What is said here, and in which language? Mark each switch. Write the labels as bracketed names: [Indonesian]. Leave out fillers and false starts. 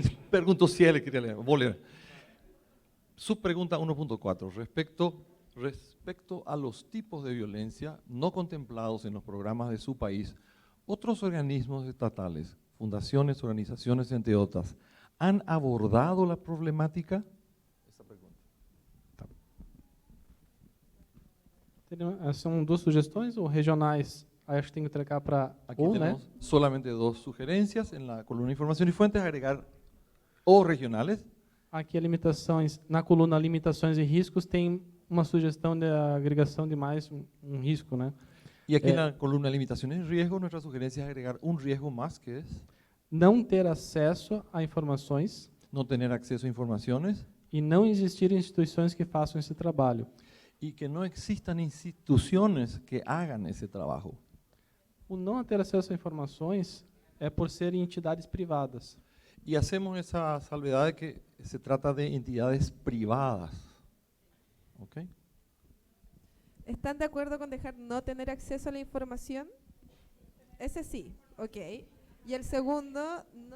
[Spanish] Pregunto si él quería leer. Voy a leer. Su pregunta 1.4. Respecto a los tipos de violencia no contemplados en los programas de su país, otros organismos estatales, fundaciones, organizaciones, entre otras, ¿han abordado la problemática? Esa pregunta. [Portuguese] São duas sugestões ou regionais? Acho que tem que trocar para [Spanish] Aquí [Portuguese] né? [Spanish] tenemos solamente dos sugerencias en la columna de información y fuentes, agregar o regionales. [Portuguese] Aqui na coluna limitações e riscos tem uma sugestão de agregação de mais um risco, né? [Spanish] Y aquí en la columna de limitaciones y riesgos, nuestra sugerencia es agregar un riesgo más, que es [Portuguese] Não ter acesso a informações [Spanish] no tener acceso a informaciones [Portuguese] e não existir instituições que façam esse trabalho. [Spanish] y que no existan instituciones que hagan ese trabajo. [Portuguese] O não ter acesso a informações é por serem entidades privadas. [Spanish] Y hacemos esa salvedad de que se trata de entidades privadas. ¿Ok? ¿Están de acuerdo con dejar no tener acceso a la información? Ese sí, ok. Y el segundo,